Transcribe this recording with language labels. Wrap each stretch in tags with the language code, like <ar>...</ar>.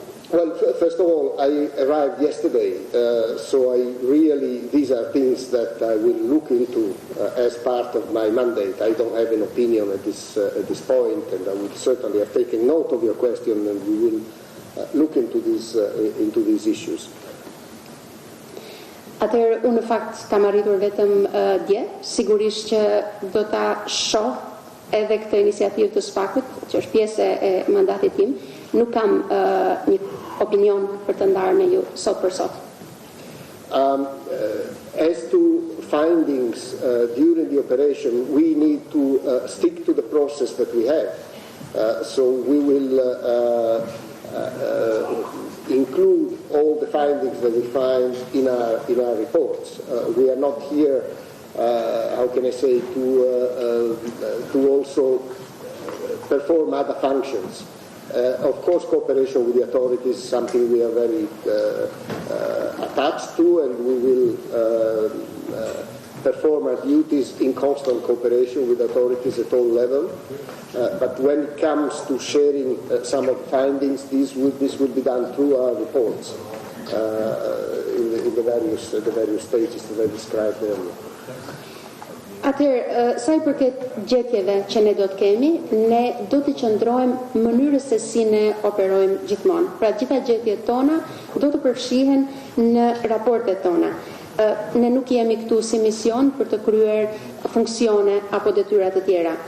<en>Well, first of all, I arrived yesterday, so these are things that I will look into as part of my mandate. I don't have an opinion at this point, and I would certainly have taken note of your question, and we will look into these issues.</en> <sq>Atëherë, unë në fakt kam arritur vetëm dje, sigurisht që do ta shoh edhe këtë iniciativë të SPAK-ut, që është pjesë e mandatit tim. Nuk kam një opinion për të ndarë me ju sot për sot.</sq> <en>As to findings during the operation, we need to stick to the process that we have. So we will include all the findings that we find in our reports. We are not here, how can I say, to also perform other functions. Of course, cooperation with the authorities is something we are very attached to, and we will perform our duties in constant cooperation with authorities at all levels. But when it comes to sharing some of the findings, this will be done through our reports in the various stages that I described earlier.</en> <sq>Atëherë, sa I përket gjetjeve që ne do të kemi, ne do të qëndrojmë mënyrës se si ne operojmë gjithmonë. Pra gjitha gjetjet tona do të përfshihen në raportet tona. Ne nuk jemi këtu si mision për të kryer funksione apo detyra të tjera.</sq>